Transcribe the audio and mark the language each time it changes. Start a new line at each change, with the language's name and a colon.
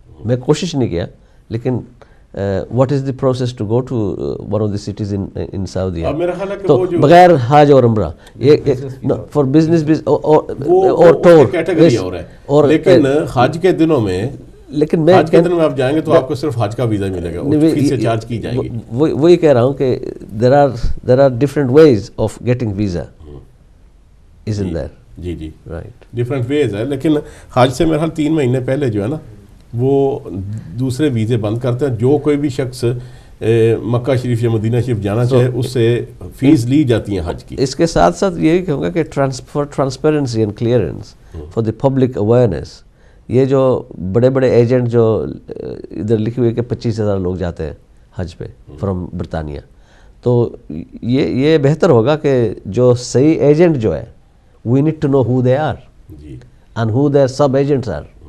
Urdu: میں کوشش نہیں کیا لیکن
English: what is the process to go to one of the cities in Saudi,
Urdu: تو بغیر حج اور عمرہ
English: for business اور tour,
Urdu: اور لیکن حج کے دنوں میں لیکن میں حج کے دن میں آپ جائیں گے تو آپ کو صرف حج کا ویزا ملے گا, فیس سے چارج کی جائے گی. وہی کہہ رہا ہوں کہ
English: there are different ways of getting visa isn't there.
Urdu: جی جی
English: Right, different ways ہے.
Urdu: لیکن حج سے میرا 3 مہینے پہلے جو ہے نا وہ دوسرے ویزے بند کرتے ہیں. جو کوئی بھی شخص مکہ شریف یا مدینہ شریف جانا چاہے اس سے فیس لی جاتی ہیں حج کی. اس کے ساتھ ساتھ یہی کہوں گا کہ
English: for transparency and clearance for the public awareness,
Urdu: یہ جو بڑے بڑے ایجنٹ جو ادھر لکھے ہوئے کہ 25,000 لوگ جاتے ہیں حج پہ فرام برطانیہ, تو یہ بہتر ہوگا کہ جو صحیح ایجنٹ جو ہے
English: We need to know who they are and who their sub agents are.